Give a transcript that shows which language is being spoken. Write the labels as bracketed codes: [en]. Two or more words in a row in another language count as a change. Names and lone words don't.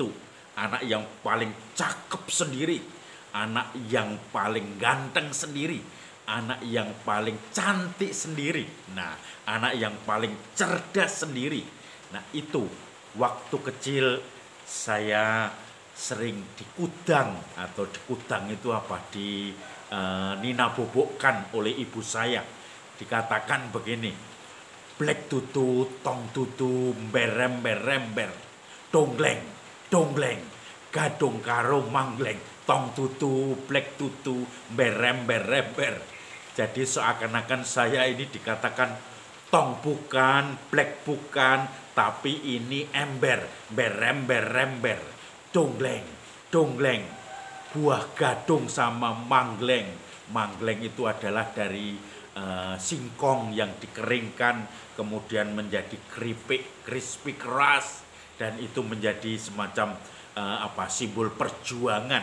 [id] Anak yang paling cakep sendiri, anak yang paling ganteng sendiri, anak yang paling cantik sendiri, nah, anak yang paling cerdas sendiri. Nah, itu waktu kecil saya sering dikudang, atau dikudang itu apa, nina bobokkan oleh ibu saya. Dikatakan begini, [jv] blek tutu, tong tutu, berember rember, dongleng, dongleng, gadong karo mangleng, tong tutu, blek tutu, berember rember. [id] Jadi seakan-akan saya ini dikatakan tong bukan, blek bukan, tapi ini ember, berember rember, dongleng, dongleng, buah gadung sama mangleng. Mangleng itu adalah dari singkong yang dikeringkan, kemudian menjadi keripik, crispy keras, dan itu menjadi semacam simbol perjuangan.